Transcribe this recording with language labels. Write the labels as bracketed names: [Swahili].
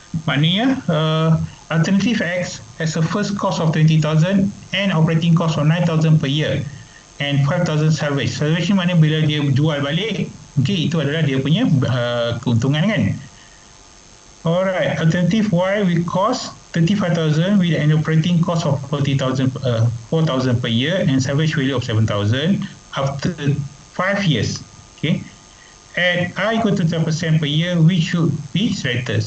[Malay] Maknanya [English] alternative X has a first cost of 20,000 and operating cost of 9,000 per year and 5,000 salvage. [Malay] Salvage ni maknanya bila dia jual balik, okay, itu adalah dia punya keuntungan kan. [English] Alright, alternative Y will cost 35,000 with an operating cost of 4,000 per year and salvage value of 7,000 after 5 years. Okay, at I equal to 10% per year, which should be selected.